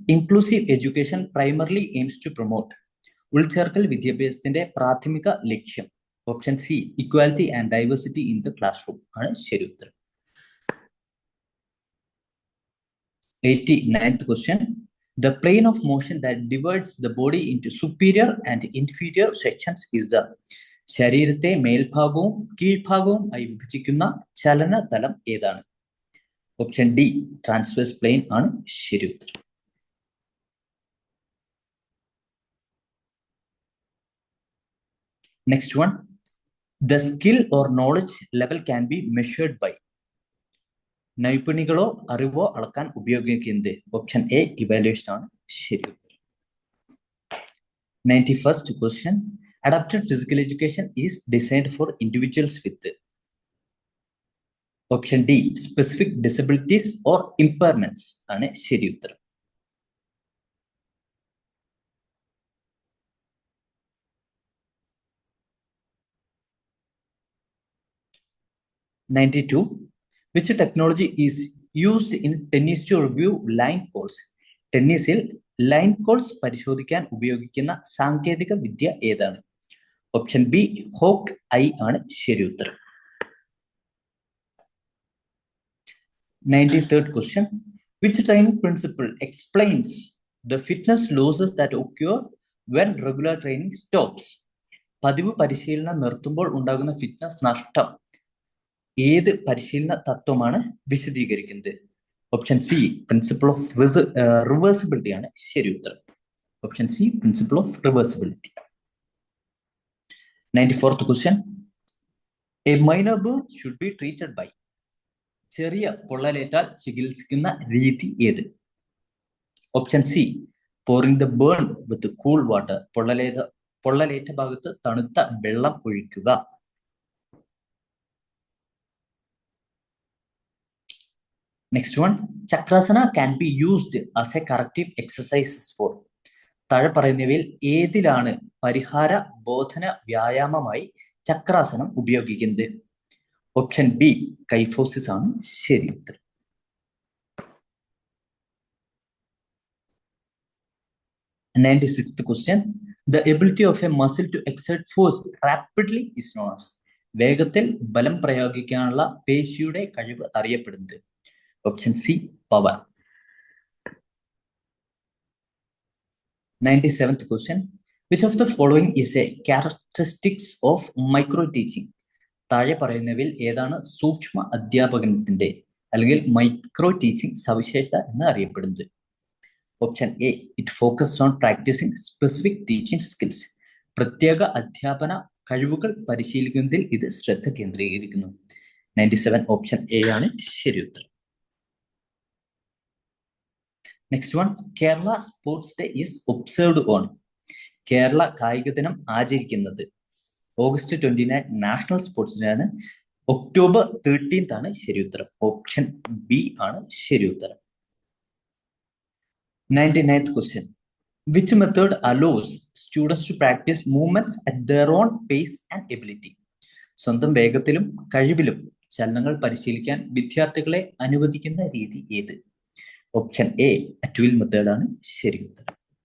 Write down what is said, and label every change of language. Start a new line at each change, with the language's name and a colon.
English: Inclusive education primarily aims to promote.
Malayalam: ഉൾച്ചേർക്കൽ വിദ്യാഭ്യാസത്തിന്റെ പ്രാഥമിക ലക്ഷ്യം? Option C equality and diversity in the class room ആണ് ശരി ഉത്തരം.
English: 89th question. The plane of motion that divides the body into superior and inferior sections is the.
Malayalam: ശരീരത്തെ മേൽഭാഗവും കീഴ്ഭാഗവും ആയി വിഭജിക്കുന്ന ചലന തലം ഏതാണ്? ഓപ്ഷൻ ഡി ട്രാൻസ്വേഴ്സ് പ്ലെയിൻ ആണ് ശരി ഉത്തരം.
English: Next one. The skill or knowledge level can be measured by.
Malayalam: നൈപുണികളോ അറിവോ അളക്കാൻ ഉപയോഗിക്കുന്നത്? ഓപ്ഷൻ എ ഇവാലുവേഷൻ ആണ് ശരി.
English: 91st question. Adapted physical education is designed for individuals with.
Malayalam: Option D specific disabilities or ഇമ്പയർമെന്റ്സ് ആണ് ശരി ഉത്തരം. 92.
English: Which technology is used in tennis to review line calls?
Malayalam: ടെന്നീസിൽ line calls പരിശോധിക്കാൻ ഉപയോഗിക്കുന്ന സാങ്കേതിക വിദ്യ ഏതാണ്? ഓപ്ഷൻ ബി ഹോക്ക് ഐ ആണ് ശരി ഉത്തരം.
English: 93rd question. Which training principle explains the fitness losses that occur when regular training stops?
Malayalam: പതിവ് പരിശീലനം നിർത്തുമ്പോൾ ഉണ്ടാകുന്ന ഫിറ്റ്നസ് നഷ്ടം ഏത് പരിശീലന തത്വമാണ് വിശദീകരിക്കുന്നത്? Option C principle of reversibility ആണ് ശരി ഉത്തരം.
English: Option C principle of reversibility. 94th question. A minor burn should be treated by.
Malayalam: ചെറിയ പൊള്ളലേറ്റാൽ ചികിത്സിക്കുന്ന രീതി ഏത്?
English: Option C pouring the burn with cool water.
Malayalam: പൊള്ളലേറ്റ ഭാഗത്ത് തണുത്ത വെള്ളം ഒഴിക്കുക.
English: Next one. Chakrasana can be used as a corrective exercises for.
Malayalam: താഴെ പറയുന്നവയിൽ ഏതിലാണ് പരിഹാര ബോധന വ്യായാമമായി ചക്രാസനം ഉപയോഗിക്കുന്നത്? ഓപ്ഷൻ ബി കൈഫോസിസ് ആണ് ശരി ഉത്തരം.
English: 96th question. The ability of a muscle to exert force rapidly is known as.
Malayalam: വേഗത്തിൽ ബലം പ്രയോഗിക്കാനുള്ള പേശിയുടെ കഴിവ് അറിയപ്പെടുന്നത്?
English: Option C power. 97th question. Which of the following is a characteristics of micro teaching?
Malayalam: താഴെ പറയുന്നവയിൽ ഏതാണ് സൂക്ഷ്മ അധ്യാപനത്തിന്റെ അല്ലെങ്കിൽ മൈക്രോ ടീച്ചിങ് സവിശേഷത എന്ന് അറിയപ്പെടുന്നത്?
English: Option A it focused on practicing specific teaching skills.
Malayalam: പ്രത്യേക അധ്യാപന കഴിവുകൾ പരിശീലിക്കുന്നതിൽ ഇത് ശ്രദ്ധ കേന്ദ്രീകരിക്കുന്നു. 97 ഓപ്ഷൻ എ ആണ് ശരി ഉത്തരം.
English: Next one. Kerala sports day is observed on.
Malayalam: Kerala കായിക ദിനം ആചരിക്കുന്നത്? ഓഗസ്റ്റ് 29 നാഷണൽ സ്പോർട്സ് ഡേ ആണ്. ഒക്ടോബർ 13 ആണ് ശരി ഉത്തരം. ഓപ്ഷൻ ബി ആണ് ശരി ഉത്തരം.
English: 99th question. Which method allows students to practice movements at their own pace and ability?
Malayalam: സ്വന്തം വേഗത്തിലും കഴിവിലും ചലനങ്ങൾ പരിശീലിക്കാൻ വിദ്യാർത്ഥികളെ അനുവദിക്കുന്ന രീതി ഏത്? Option A at will method ആണ് ശരി ഉത്തരം.